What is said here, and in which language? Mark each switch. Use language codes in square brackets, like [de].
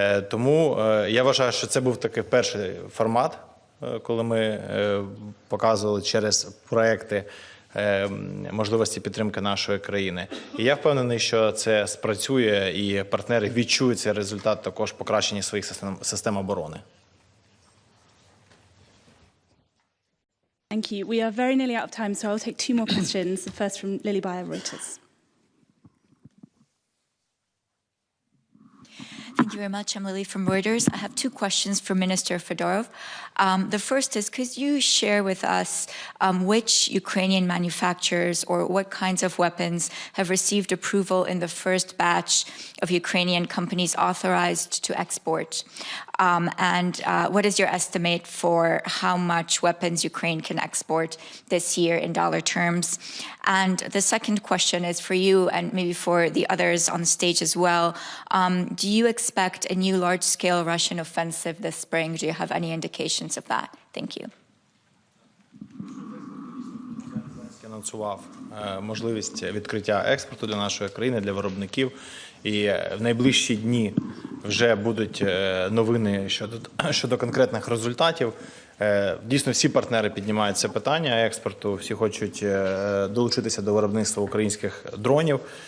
[uk] Тому я вважаю, що це був такий перший формат, коли ми показували через проекти можливості підтримки нашої країни. І я впевнений, що це спрацює і партнери відчують цей результат також покращення своїх систем оборони. [en] Thank you. We are very nearly out of time, so I'll take two more questions. The first from Lily Bayer, Reuters. Thank you very much. I'm Lily from Reuters. I have two questions for Minister Fedorov. The first is, could you share with us which Ukrainian manufacturers or what kinds of weapons have received approval in the first batch of Ukrainian companies authorized to export? And what is your estimate for how much weapons Ukraine can export this year in dollar terms? And the second question is for you and maybe for the others on stage as well. Do you expect a new large-scale Russian offensive this spring? Do you have any indications of that? Thank you. [uk] Анонсував можливість відкриття експорту для нашої країни, для виробників. І в найближчі дні вже будуть новини щодо конкретних результатів. Дійсно, всі партнери піднімають це питання експорту, всі хочуть долучитися до виробництва українських дронів.